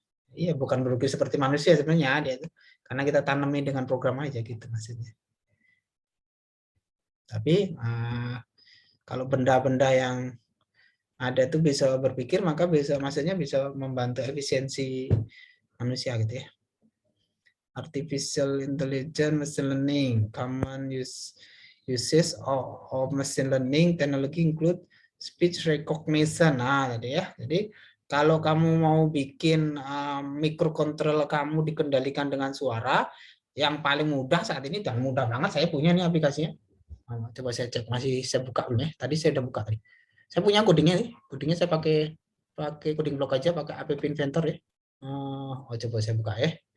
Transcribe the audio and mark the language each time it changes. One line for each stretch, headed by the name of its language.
Indonesian: Iya, bukan berpikir seperti manusia sebenarnya dia itu. Karena kita tanami dengan program aja gitu maksudnya. Tapi kalau benda-benda yang ada itu bisa berpikir, maka maksudnya bisa membantu efisiensi manusia gitu ya.
English: Artificial Intelligence Machine Learning, common uses of machine learning technology include speech recognition.
Indonesian: Nah, tadi ya. Jadi kalau kamu mau bikin microcontroller kamu dikendalikan dengan suara, yang paling mudah saat ini dan mudah banget saya punya nih aplikasinya. Coba saya cek, masih saya buka belum ya? Tadi saya udah buka tadi. Saya punya codingnya nih. Codingnya saya pakai coding block aja, pakai app inventor ya. Coba saya buka ya.